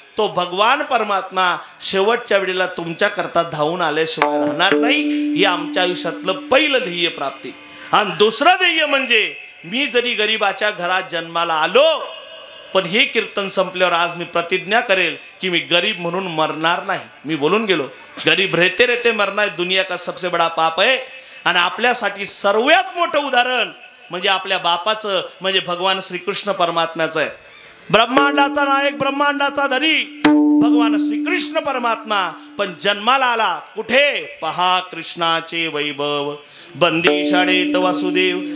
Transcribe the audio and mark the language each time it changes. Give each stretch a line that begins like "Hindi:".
Marathi: तो भगवान परमात्मा शेवटच्या वेळेला तुमच्या करता धावून आल्याशिवाय राहणार नाही. हे आमच्या आयुष्यातलं पहिलं ध्येय प्राप्ती. आणि दुसरं ध्येय म्हणजे, मी जरी गरीबाच्या घरात जन्माला आलो, पण हे कीर्तन संपल्यावर आज मी प्रतिज्ञा करेल की मी गरीब म्हणून मरणार नाही. मी बोलून गेलो,
Hindi: गरीब रहते रहते मरना है दुनिया का सबसे बड़ा पाप है.
Marathi: आणि आपल्यासाठी सर्वात मोठं उदाहरण म्हणजे आपल्या बापाचं, म्हणजे भगवान श्रीकृष्ण परमात्म्याचं आहे. ब्रह्मांडाचा नायक, ब्रह्मांडाचा धरी भगवान श्रीकृष्ण परमात्मा पण जन्माला आला कुठे? पहा कृष्णाचे वैभव. बंदी शाळेत वासुदेव.